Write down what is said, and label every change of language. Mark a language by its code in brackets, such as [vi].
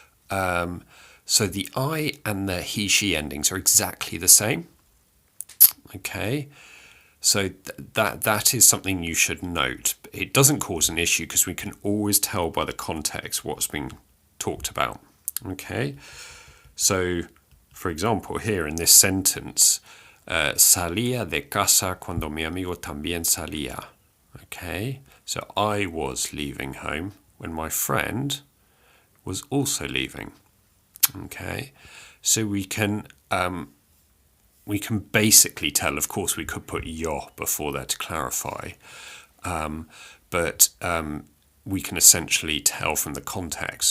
[en] So the I and the he, she endings are exactly the same. Okay, so that is something you should note. It doesn't cause an issue because we can always tell by the context what's being talked about. Okay, so for example, here in this sentence, [es] salía de casa cuando mi amigo también salía. [en] Okay, so I was leaving home when my friend was also leaving. Okay, so we can basically tell. Of course, we could put yo before there to clarify, but we can essentially tell from the context.